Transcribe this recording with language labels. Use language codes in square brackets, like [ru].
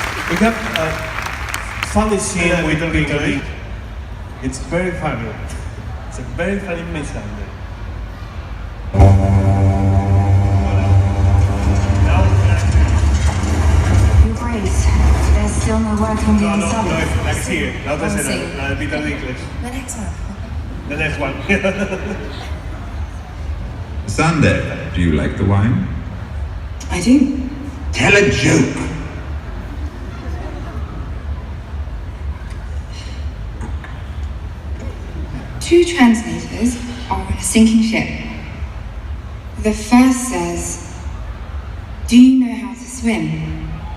[en] We have a funny scene with Peter. It's very funny. It's a very funny Missandei. Your Grace, there's still no word from the ensemble. [es] No, la que sigue, la otra escena, la de Peter Dinklage. [en] The next one. The next one. Sunday, do you like the wine? I do. Tell a joke. Two translators are on a sinking ship. The first says, "Do you know how to swim?"